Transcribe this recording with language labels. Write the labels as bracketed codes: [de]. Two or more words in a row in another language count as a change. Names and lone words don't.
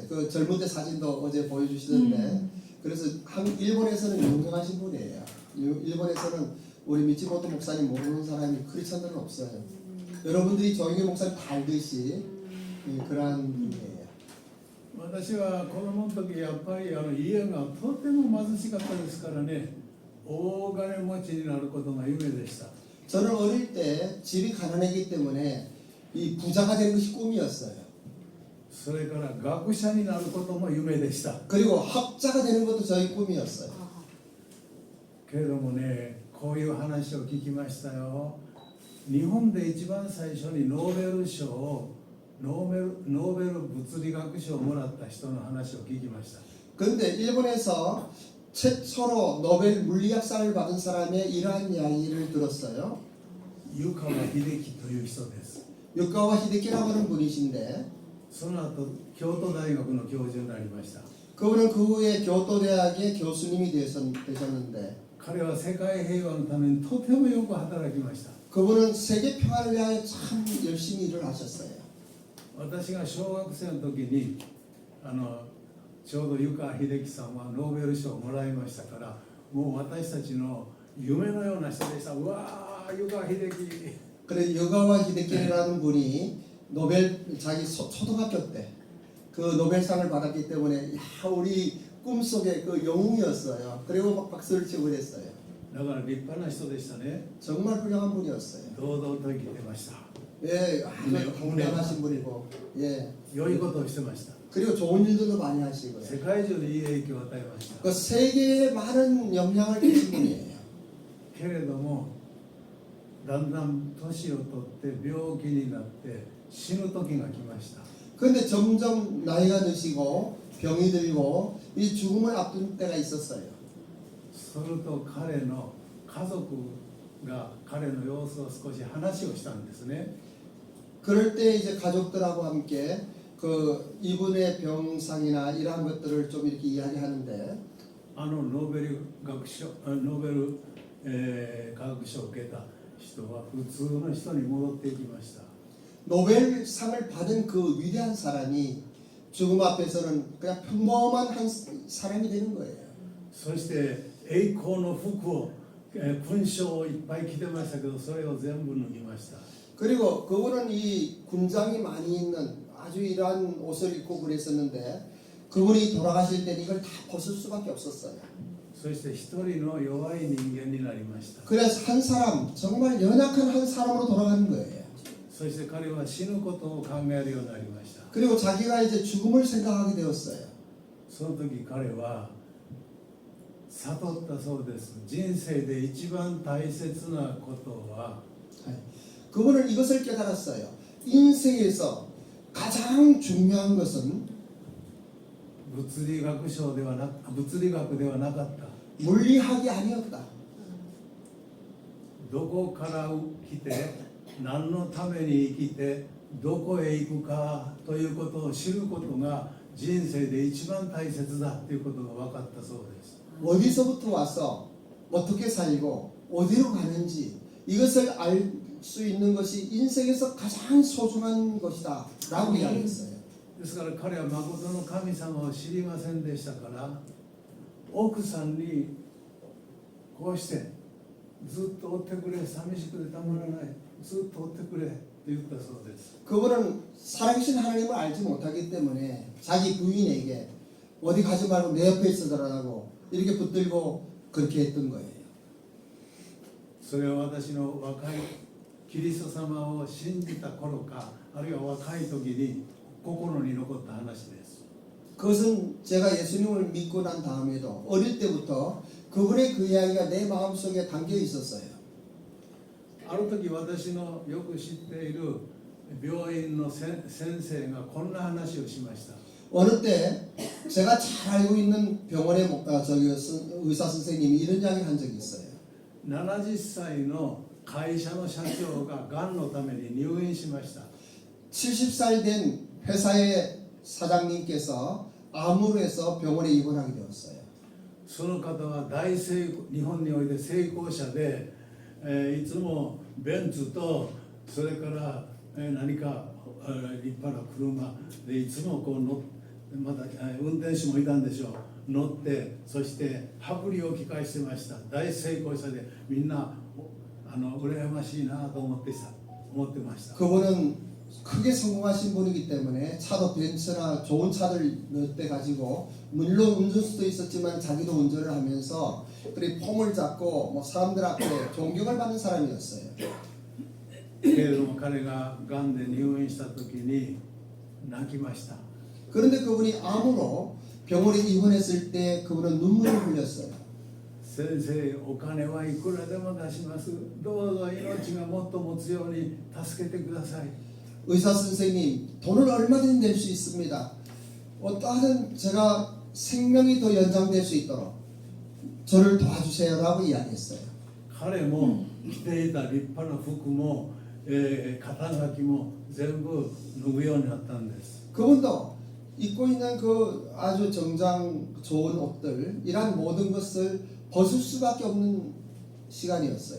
[ko] 그 젊은 때 사진도 어제 보여주시던데 그래서 일본에서는 유명하신 분이에요. 일본에서는 우리 미치모토 목사님 모르는 사람이 크리스천들은 없어요. 여러분들이 조용히 목사님 다 알듯이 그러한 분이에요. [ja] 私は子供の時やっぱり家がとても貧しかったですからね、大金持ちになることが夢でした。 [ko] 저는 어릴 때 집이 가난했기 때문에 이 부자가 되는 것이 꿈이었어요. [ja] それから学者になることも夢でした。 [ko] 그리고 학자가 되는 것도 저희 꿈이었어요. [ja] けれどもね、こういう話を聞きましたよ。日本で一番最初にノーベル物理学賞をもらった人の話を聞きました。 [ko] 그런데 일본에서 최초로 노벨 물리학상을 받은 사람의 이러한 이야기를 들었어요. [ja] 湯川秀樹という人です。 [ko] 유카와 히데키라고 하는 분이신데 [ja] その後京都大学の教授になりました。 [ko] 그분은 그 후에 교토대학의 교수님이 되셨는데 [ja] 彼は世界平和のためにとてもよく働きました。 [ko] 그분은 세계 평화를 위하여 참 열심히 일을 하셨어요. [ja] 私が小学生の時にちょうど湯川秀樹さんはノーベル賞をもらいましたから、もう私たちの夢のような人でした。うわー、湯川秀樹。 [ko] 그래 유가와 히데키라는 분이 노벨 자기 초등학교 때 그 노벨상을 받았기 때문에 야 우리 꿈속의 그 영웅이었어요. 그리고 막 박수를 치고 그랬어요. [ja] だから立派な人でしたね。 [ko] 정말 훌륭한 분이었어요. [ja] 堂々と生きてました。 [ko] 예, 아주 당당하신 분이고, 예. [ja] 良いことをしてました。 [ko] 그리고 좋은 일들도 많이 하시고요. [ja] 世界中にいい影響を与えました。 [ko] 그 세계에 많은 영향을 끼친 분이에요. [ja] けれどもだんだん年を取って病気になって死ぬ時が来ました。 [ko] 그런데 점점 나이가 드시고 병이 들고 이 죽음을 앞둔 때가 있었어요. [ja] すると彼の家族が彼の様子を少し話をしたんですね。 [ko] 그럴 때 이제 가족들하고 함께 그 이분의 병상이나 이러한 것들을 좀 이렇게 이야기하는데 [ja] ノーベル学賞、ノーベル、科学賞を受けた人は普通の人に戻っていきました。 [ko] 노벨상을 받은 그 위대한 사람이 죽음 앞에서는 그냥 평범한 한 사람이 되는 거예요. [ja] そして栄光の服を、勲章をいっぱい着てましたけど、それを全部脱ぎました。 [ko] 그리고 그분은 이 군장이 많이 있는 아주 이러한 옷을 입고 그랬었는데 그분이 돌아가실 때는 이걸 다 벗을 수밖에 없었어요. [ja] そして一人の弱い人間になりました。 [ko] 그래서 한 사람 정말 연약한 한 사람으로 돌아가는 거예요. [ja] そして彼は死ぬことを考えるようになりました。 [ko] 그리고 자기가 이제 죽음을 생각하게 되었어요. [ja] その時彼は悟ったそうです。人生で一番大切なことは [ko] 그분은 이것을 깨달았어요. 인생에서 가장 중요한 것은 [ja] 物理学ではなかった。 [ko] 물리학이 아니었다. [ja] どこから来て何のために生きてどこへ行くかということを知ることが人生で一番大切だということが分かったそうです。 [ko] 어디서부터 와서 어떻게 살고 어디로 가는지 이것을 알 수 있는 것이 인생에서 가장 소중한 것이다 라고 이야기했어요. [ja] ですから彼は誠の神様を知りませんでしたから、奥さんにこうしてずっと追ってくれ、寂しくてたまらない、ずっと追ってくれと言ったそうです。 [ko] 그분은 살아계신 하나님을 알지 못하기 때문에 자기 부인에게 어디 가지 말고 내 옆에 있어달라고 이렇게 붙들고 그렇게 했던 거예요. [ja] それは私の若いキリスト様を信じた頃か、あるいは若い時に心に残った話です。 [ko] 그것은 제가 예수님을 믿고 난 다음에도 어릴 때부터 그분의 그 이야기가 내 마음속에 담겨 있었어요. [ja] ある時私のよく知っている病院の先生がこんな話をしました。 [ko] 어느 때 제가 잘 알고 있는 병원의 의사 선생님이 이런 이야기를 한 적이 있어요. [ja] 70 歳の会社の社長ががんのために入院しました。 [ko] 70살 된 회사의 사장님께서 암으로 해서 병원에 입원하게 되었어요. [ja] その方は日本において成功者で、いつもベンツとそれから、何か、立派な車でいつもこうまた、運転手もいたんでしょう。乗ってそして薄利を利かしてました。大成功者でみんな羨ましいなと思ってました。 [ko] 그분은 크게 성공하신 분이기 때문에 차도 벤츠나 좋은 차를 몇 대 가지고 물론 운전수도 있었지만 자기도 운전을 하면서 그리고 폼을 잡고 뭐 사람들 앞에 존경을 받는 사람이었어요. [ja] けれども彼ががんで入院した時に泣きました。 [ko] 그런데 그분이 암으로 병원에 입원했을 때 그분은 눈물을 흘렸어요. [ja] 先生、お金はいくらでも出します。どうぞ命がもっと持つように助けてください。 [ko] 의사 선생님, 돈을 얼마든지 낼 수 있습니다. 어떠하든 제가 생명이 더 연장될 수 있도록 저를 도와주세요라고 이야기했어요. [ja] 彼も着ていた立派な服も、肩書きも全部脱ぐようになったんです。 [ko] 그분도 입고 있는 그 아주 정장 좋은 옷들 이런 모든 것을 벗을 수밖에 없는 시간이었어요.